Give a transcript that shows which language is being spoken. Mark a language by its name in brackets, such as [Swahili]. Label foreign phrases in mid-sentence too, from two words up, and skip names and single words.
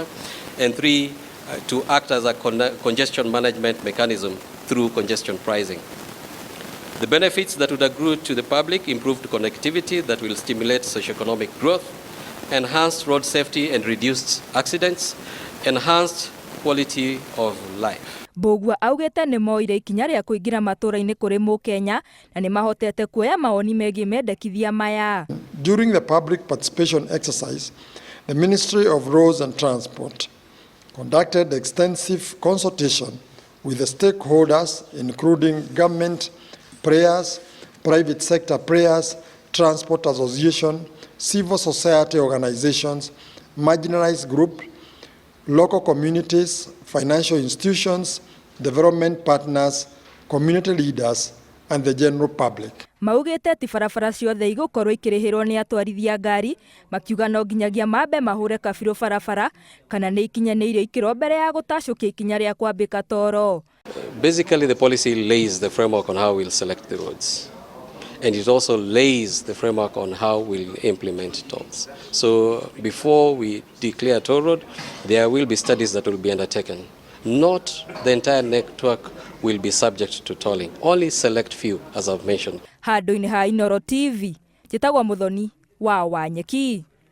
[English] And three, to act as a congestion management mechanism through congestion pricing. The benefits that would accrue to the public: improved connectivity that will stimulate socioeconomic growth, enhanced road safety and reduced accidents, enhanced quality of life. [Kikuyu] Mbugua augĩte nĩ moire ikinya rĩa kũingĩra matũra-inĩ kũrĩ Mũkenya na nĩ mahotete kuoya mawoni megiĩ mendekithia maya. [English] During the public participation exercise, the Ministry of Roads and Transport conducted extensive consultation with the stakeholders, including government players, private sector players, transport association, civil society organizations, marginalized groups, local communities, financial institutions, development partners, community leaders, and the general public. [Kikuyu] Maugĩte ti barabara ciothe igũkorwo ikĩrĩhĩrwo nĩ atwarithia ngari, makiuga no nginyagia mambe mahure kabirũ barabara kana nĩ ikinyanĩirie ikĩro mbere ya gũtacũkia ikinya rĩa kwambĩka toro. [English] Basically, the policy lays the framework on how we'll select the roads. And it also lays the framework on how we'll implement tolls. So before we declare a toll road, there will be studies that will be undertaken. Not the entire network will be subject to tolling. Only select few, as I've mentioned. [Kikuyu] Handũ-inĩ ha Inooro TV, njĩtagwo Mũthoni wa Wanyeki.